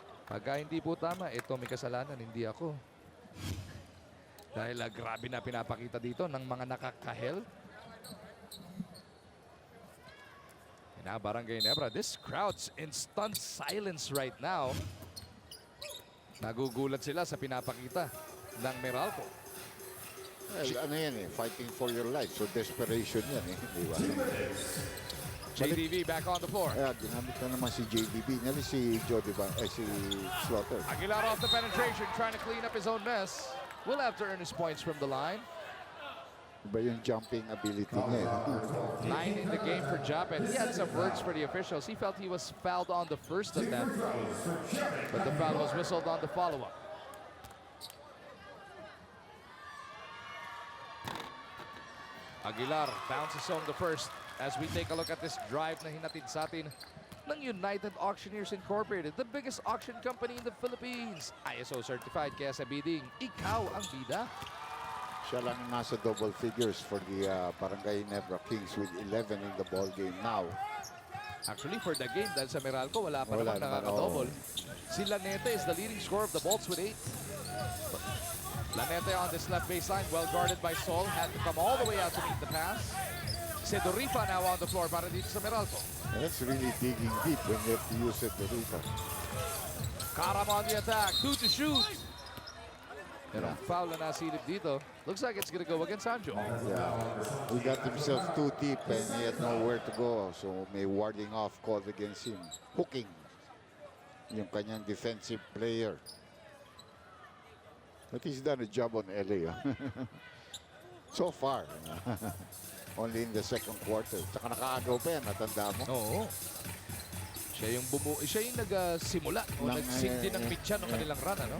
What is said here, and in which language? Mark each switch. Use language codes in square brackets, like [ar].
[tl] Pagka hindi po tama, ito may kasalanan, hindi ako. Dahil grabe na pinapakita dito ng mga nakakahel. [en] Barangay Ginebra, this crowd's in stunned silence right now. [tl] Nagugulat sila sa pinapakita ng Meralco. Well, ano yan eh, [en] fighting for your life. [tl] So desperation yan eh, di ba? [en] JDV back on the floor. [tl] Kaya ginamit na naman si JDB. Nali si si Slaughter. [en] Aguilar off the penetration, trying to clean up his own mess. Will have to earn his points from the line. [tl] Iba yung jumping ability niya. [en] 9 in the game for Japet. He had some words for the officials. He felt he was fouled on the first attempt, but the foul was whistled on the follow-up. Aguilar bounces home the first as we take a look at this drive [tl] na hinatid sa atin ng [en] United Auctioneers Incorporated, the biggest auction company in the Philippines. ISO certified, [tl] kaya sa bidding, ikaw ang bida. Siya lang nasa [en] double figures for the Barangay Ginebra Kings with 11 in the ball game now. Actually, for the game, [tl] dahil sa Meralco, wala pa naman nakaka-double. [en] Si Lanete is the leading scorer of the Bolts with 8. Lanete on this left baseline, well guarded by Sol, had to come all the way out to meet the pass. Sedorifa now on the floor [tl] para dito sa [en] Meralco. And that's really digging deep when you have to use Sedorifa. Karam on the attack, 2 to shoot. [tl] Pero foul na nasilip dito. [en] Looks like it's gonna go against Sanjo. Yeah, he got himself too deep and he had nowhere to go. [tl] So may [en] warding off called against him. [tl] Hooking yung kanyang defensive player. [en] But he's done a job on LA. So far. Only in the second quarter. [tl] Tsaka nakaagaw pa yan, natanda mo. Oo. Siya yung nagsimula o nagsindi ng pitcha ng kanilang run, ano?